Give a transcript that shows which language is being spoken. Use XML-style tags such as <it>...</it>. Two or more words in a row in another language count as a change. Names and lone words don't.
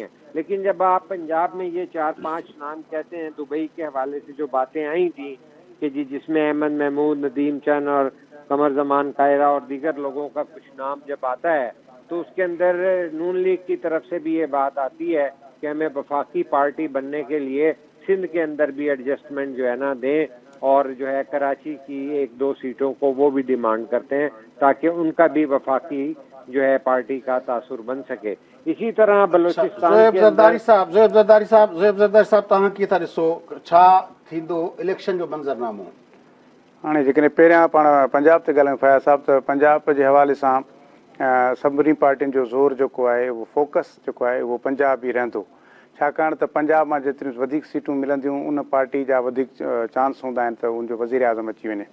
<ur>لیکن جب آپ پنجاب میں یہ 4-5 نام کہتے ہیں، دبئی کے حوالے سے جو باتیں آئی تھیں کہ جی جس میں احمد محمود، ندیم چند اور قمر زمان قاہرہ اور دیگر لوگوں کا کچھ نام جب آتا ہے، تو اس کے اندر نون لیگ کی طرف سے بھی یہ بات آتی ہے کہ ہمیں وفاقی پارٹی بننے کے لیے سندھ کے اندر بھی ایڈجسٹمنٹ جو ہے نا دیں، اور جو ہے کراچی کی 1-2 سیٹوں کو وہ بھی ڈیمانڈ کرتے ہیں تاکہ ان کا بھی وفاقی جو ہے پارٹی کا تاثر بن سکے. اسی طرح بلوچستان کے اندر</ur> <sd>زویب زرداری صاحب تव्हां कीअं था ॾिसो छा थींदो इलेक्शन जो मंज़रनामो؟ हाणे जेकॾहिं पहिरियां पाण पंजाब ते ॻाल्हायूं फयाज़ साहिब, त पंजाब जे हवाले सां सभिनी पार्टियुनि जो ज़ोर जेको आहे उहो फोकस जेको आहे उहो पंजाब ई रहंदो, छाकाणि त पंजाब मां जेतिरियूं वधीक सीटूं मिलंदियूं उन पार्टी जा वधीक चांस हूंदा आहिनि त उनजो वज़ीर आज़म अची वञे.</sd>